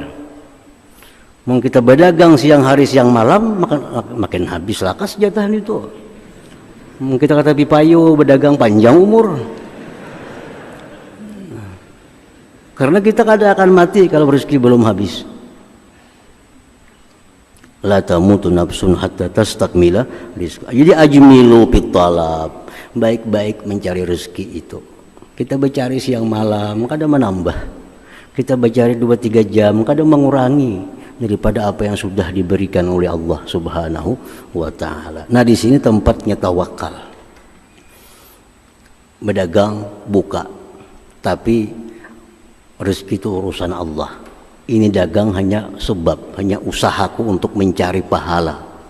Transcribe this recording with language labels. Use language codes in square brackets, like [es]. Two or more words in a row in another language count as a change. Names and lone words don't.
[bjn] Mau kita berdagang siang hari siang malam, makin habis lakas jatah itu. Mau kita kata pipayo berdagang panjang umur. Karena kita kada akan mati kalau rezeki belum habis. [ar] لا تموت نفس حتى تستكمل رزقا. [bjn] Jadi [ar] أجملوا في الطلب, [bjn] baik-baik mencari rezeki itu. Kita bercari siang malam, kada menambah. Kita bercari 2-3 jam, kada mengurangi daripada apa yang sudah diberikan oleh Allah [ar] سبحانه وتعالى. [bjn] Nah, di sini tempatnya tawakal. Berdagang, buka. Tapi rezeki itu urusan Allah. Ini dagang hanya sebab, hanya usahaku untuk mencari pahala.